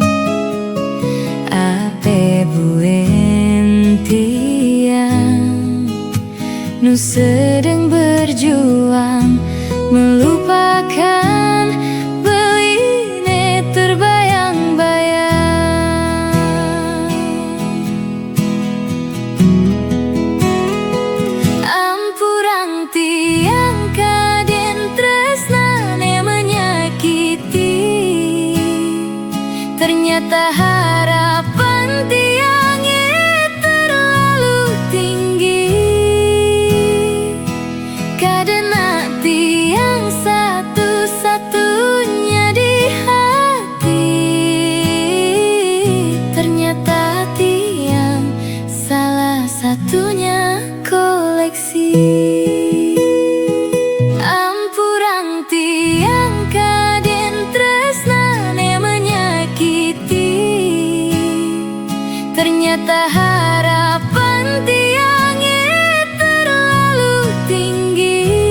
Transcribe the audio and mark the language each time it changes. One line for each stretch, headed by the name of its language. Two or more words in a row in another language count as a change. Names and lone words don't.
Balinese: Ape buin tiang nu
Indonesian: sedang berjuang, melupakan
Balinese: beline terbayang-bayang. Ampurang tiang kaden tresnane
Indonesian: menyakiti, ternyata harapan tiang terlalu tinggi.
Balinese: Kadena tiang
Indonesian: satu-satunya di hati, ternyata tiang salah satunya koleksi.
Balinese: Ampurang tiang kaden tresnane
Indonesian: menyakiti, ternyata harapan tiang terlalu tinggi.